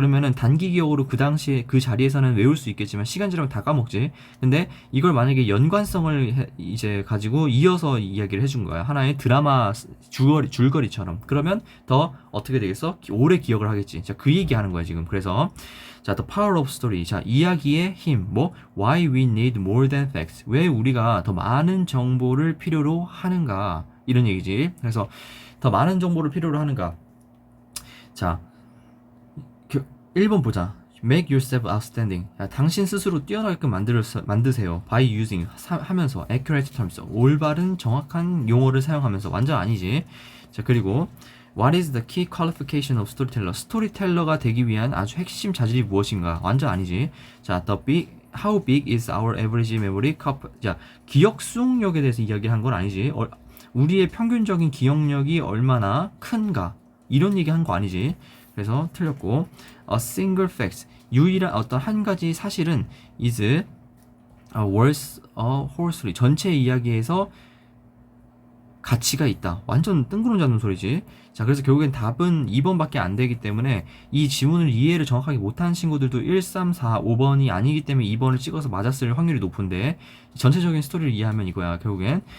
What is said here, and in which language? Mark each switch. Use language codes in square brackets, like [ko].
[ko] 그러면은 단기 기억으로 그 당시에 그 자리에서는 외울 수 있겠지만 시간 지나면 다 까먹지. 근데 이걸 만약에 연관성을 이제 가지고 이어서 이야기를 해준 거야. 하나의 드라마 줄거리처럼. 그러면 더 어떻게 되겠어? 오래 기억을 하겠지. 자, 그 얘기하는 거야 지금. [en] 그래서 자, the power of story. [ko] 자, 이야기의 힘. [en] 뭐 why we need more than facts. [ko] 왜 우리가 더 많은 정보를 필요로 하는가? 이런 얘기지. 그래서 더 많은 정보를 필요로 하는가? 자, 1번 보자. [en] Make yourself outstanding. [ko] 야, 당신 스스로 뛰어나게끔 만드세요. [en] By using, [ko] 하면서 [en] accurate terms, [ko] 올바른 정확한 용어를 사용하면서. 완전 아니지. 자, 그리고 [en] What is the key qualification of storyteller? [ko] 스토리텔러가 되기 위한 아주 핵심 자질이 무엇인가? 완전 아니지. [en] 자, how big is our average memory? [ko] 자, 기억 수용력에 대해서 이야기한 건 아니지. 우리의 평균적인 기억력이 얼마나 큰가? 이런 얘기 한 거 아니지. 그래서 틀렸고, [en] a single fact, [ko] 유일한 어떤 한 가지 사실은 [en] is worth a whole story. [ko] 전체 이야기에서 가치가 있다. 완전 뜬구름 잡는 소리지. 자, 그래서 결국엔 답은 2번밖에 안 되기 때문에 이 지문을 이해를 정확하게 못한 친구들도 1, 3, 4, 5번이 아니기 때문에 2번을 찍어서 맞았을 확률이 높은데 전체적인 스토리를 이해하면 이거야 결국엔.